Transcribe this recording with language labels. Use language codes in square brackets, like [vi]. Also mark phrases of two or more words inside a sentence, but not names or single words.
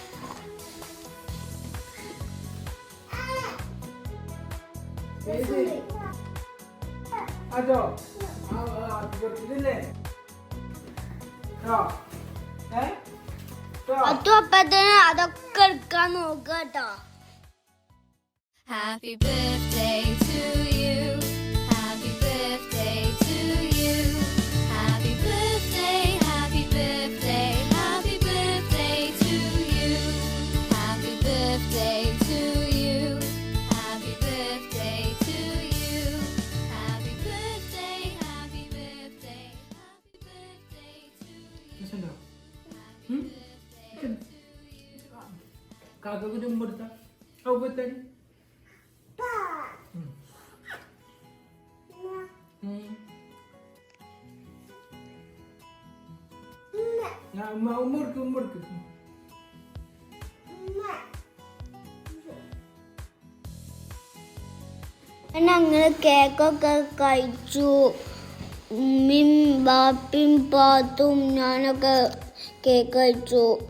[ml] അപ്പത്തിന് അതൊക്കെ എടുക്കാൻ നോക്കുക കേട്ടോ. [en] Happy birthday to you. Happy birthday to you. Happy birthday, happy birthday, happy birthday to you. Happy birthday to you. Happy birthday to you. Happy birthday, happy birthday, happy birthday to you. [ms] Kakak udah umur tak? Oh betul. Ya, umur ke. [ml] ഞങ്ങൾ കേക്കൊക്കെ കഴിച്ചു. ഉമ്മയും ബാപ്പയും പാത്തും ഞാനൊക്കെ കേക്ക് കഴിച്ചു.